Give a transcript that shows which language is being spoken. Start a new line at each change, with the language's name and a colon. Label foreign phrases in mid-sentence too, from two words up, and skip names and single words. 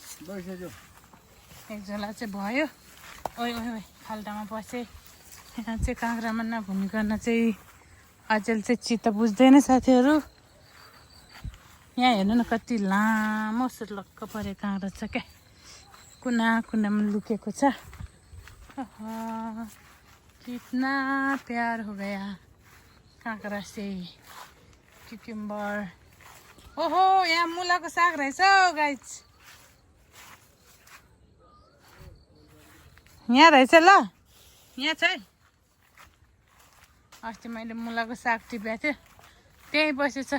Nepali: एक झोला चाहिँ भयो। ओइ ओइ ओइ खाल्टामा पसेँ। यहाँ चाहिँ काँक्रामा नघुमिकन चाहिँ अचेल चाहिँ चित्त बुझ्दैन साथीहरू। यहाँ हेर्नु न कति लामो सुर्लक्क परे काँक्रा छ क्या। कुना कुनामा लुकेको छ।
Hindi: कितना प्यार हो गया काँक्रा से क्युकम्बर।
Nepali: ओहो यहाँ मुलाको साग रहेछ गाइस। यहाँ रहेछ ल। यहाँ छ है। अस्ति मैले मुलाको साग टिपेको थिएँ त्यहीँ बसेछ।